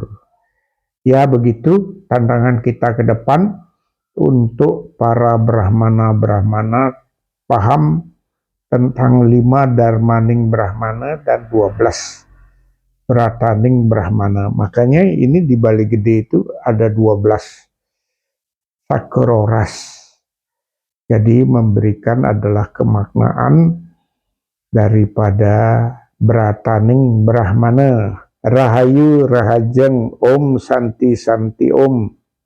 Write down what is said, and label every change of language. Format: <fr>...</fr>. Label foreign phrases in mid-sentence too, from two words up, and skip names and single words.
<id>Ya begitu tantangan kita ke depan untuk para Brahmana paham tentang 5 Dharmaning Brahmana dan 12 Brataning Brahmana. Makanya ini di Bali Gede itu ada 12 sakroras. Jadi memberikan adalah kemaknaan daripada Brataning Brahmana.</id> <ban>Rahayu, rahajeng,</ban> <sa>om, santi, santi, om.</sa>